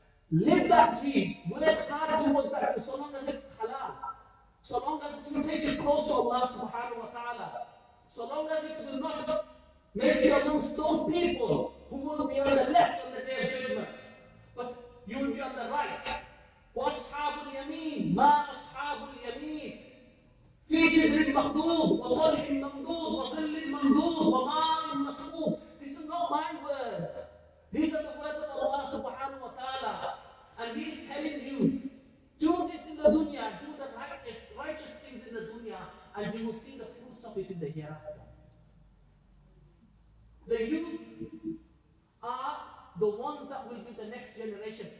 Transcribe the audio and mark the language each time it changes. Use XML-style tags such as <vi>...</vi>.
<en>Live that dream. Work hard towards that dream, so long as it's halal. So long as it will take you close to Allah subhanahu wa ta'ala. So long as it will not make you amongst those people who will be on the left on the day of judgment. But you will be on the right.</en> <ar>وَأَصْحَابُ الْيَمِينِ مَا أَصْحَابُ الْيَمِينِ في سدر مخضود وطلح ممدود وظل ممدود وماء مسكوب.</ar> <en>These are not my words. These are the words of Allah subhanahu wa ta'ala. And He is telling you, do this in the dunya, do the righteous things in the dunya, and you will see the fruits of it in the hereafter. The youth are the ones that will be the next generation.</en>